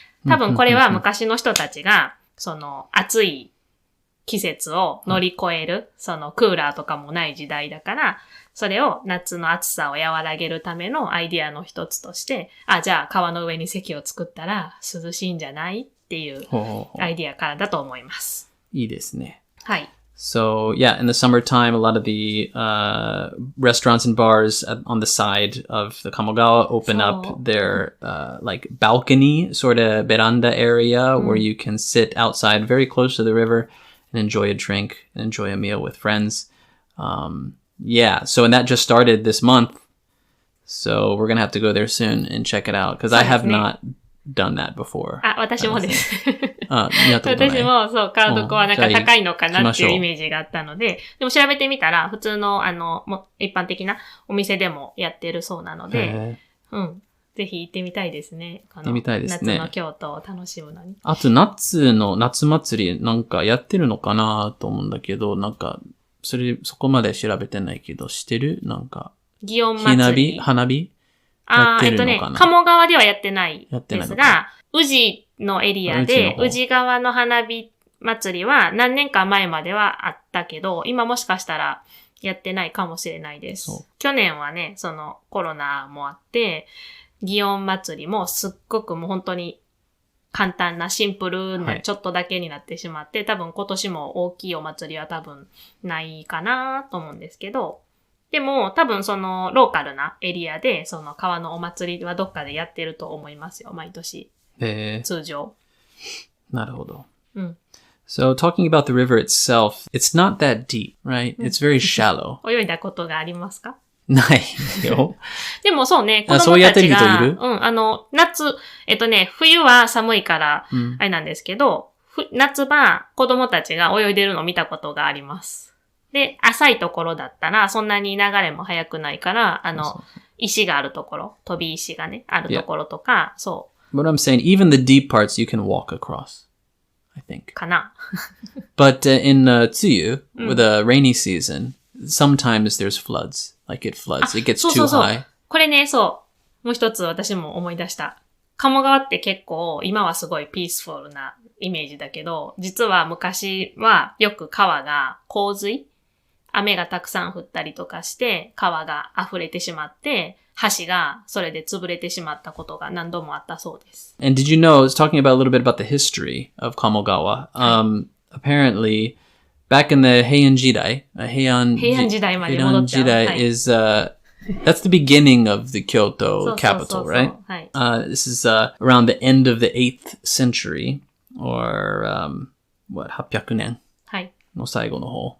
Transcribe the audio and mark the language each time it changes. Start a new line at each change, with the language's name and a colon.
Japanese: 多分これは昔の人たちが、暑い季節を乗り越える、クーラーとかもない時代だから、それを夏の暑さを和らげるためのアイディアの一つとして、じゃあ川の上に席を作ったら涼しいんじゃないっていうアイディアからだと思います。いいですね。はい。
English: So, yeah, in the summertime, a lot of the restaurants and bars on the side of the Kamogawa open up their like balcony, sort of veranda area where you can sit outside very close to the river and enjoy a drink and enjoy a meal with friends. Yeah, so and that just started this month. So we're going to have to go there soon and check it out because I have not done that before.
Japanese: 私もです。私も、そう、川床はなんか高いのかなっていうイメージがあったので、でも調べてみたら、普通の、一般的なお店でもやってるそうなので、ぜひ行ってみたいですね。行ってみたいですね。夏の京都を楽しむのに。あと、夏祭りなんかやってるのかなと思うんだけど、なんか、そこまで調べてないけど、してるなんか。祇園祭り。花火鴨川ではやってないですが、宇治のエリアで、宇治川の花火祭りは何年か前まではあったけど、今もしかしたらやってないかもしれないです。去年はね、コロナもあって、祇園祭りもすっごくもう本当に簡単なシンプルなちょっとだけになってしまって、多分今年も大きいお祭りは多分ないかなと思うんですけど、でも、多分その、ローカルなエリアで、その川のお祭りはどっかでやってると思いますよ、毎年。通常。なるほど。うん。
English: So, talking about the river itself, it's not that deep, right? It's very shallow.
Japanese: 泳いだことがありますか？ないよ。でもそうね、子供たちが、そうやってる人いる？夏、冬は寒いから、あれなんですけど、夏場、子供たちが泳いでるのを見たことがあります。で、浅いところだったら、そんなに流れも速くないから、石があるところ、飛び石がね、あるところとか、そう。
English: But I'm saying, even the deep parts you can walk across, I think.
Japanese: かな。
English: But in Tsuyu, with a rainy season, sometimes there's floods. Like it floods. It gets too high.
Japanese: これね、そう。もう一つ私も思い出した。鴨川って結構、今はすごいピースフォルなイメージだけど、実は昔はよく川が洪水、雨がたくさん降ったりとかして、川が溢れてしまって、橋がそれで潰れてしまったことが何度もあったそうです。
English: And did you know, I was talking about a little bit about the history of Kamogawa. Apparently, back in the Heian Jidai, Heian
Japanese: 時代まで戻っちゃう。
English: Jidai is, that's the beginning of the Kyoto capital, right?
Japanese: はい。
English: This is around the end of the 8th century, or,
Japanese: 800年の最後の方。